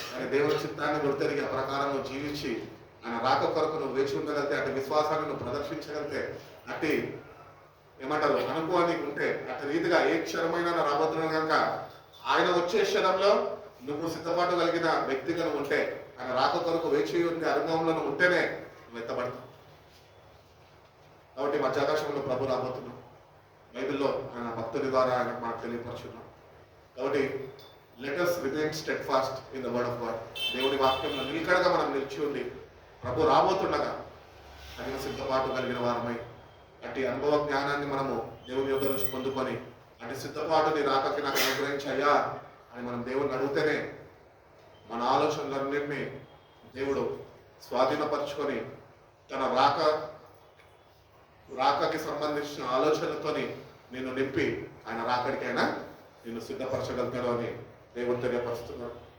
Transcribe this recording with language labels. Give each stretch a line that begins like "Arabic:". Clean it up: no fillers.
Telugu: దేవుని చిత్తాన్ని గుర్తెరిగి ఆ ప్రకారం జీవించి ఆయన రాక కొరకు నువ్వు వేచి ఉండగలిగితే, అటు విశ్వాసాన్ని నువ్వు ప్రదర్శించగలిగితే, అట్టి ఏమంటారు అనుకోని ఉంటే, అటు రీతిగా ఏ క్షణమైనా రాబోతున్నాను కనుక ఆయన వచ్చే క్షణంలో నువ్వు సిద్ధపాటు కలిగిన వ్యక్తిగా నువ్వు ఉంటే, ఆయన రాక కొరకు వేచి ఉండే అనుభవంలో నువ్వు ఉంటేనే నువ్వు ఎత్తబడతావు. కాబట్టి మధ్యాకాశంలో ప్రభు రాబోతున్నాం. బైబిల్లో ఆయన భక్తుడి ద్వారా ఆయన మనకు తెలియపరుచున్నాం. కాబట్టి
English: Let us remain steadfast in the word of God.
Telugu: దేవుని వాక్యంలో నిలకడగా మనం నిలిచి ఉండి ప్రభు రాబోతుండగా తగిన సిద్ధపాటు కలిగిన వారమై అట్టి అనుభవ జ్ఞానాన్ని మనము దేవుని యొద్ద నుంచి పొందుకొని అటు సిద్ధపాటుని రాకకి నాకు అనుగ్రహించయ్యా అని మనం దేవుడిని అడిగితేనే మన ఆలోచనలన్నింటినీ దేవుడు స్వాధీనపరుచుకొని తన రాకకి సంబంధించిన ఆలోచనలతోని నిన్ను నింపి ఆయన రాకడికైనా నిన్ను సిద్ధపరచగలుగుతాడు అని దేవుడు తెలియపరుస్తున్నాడు.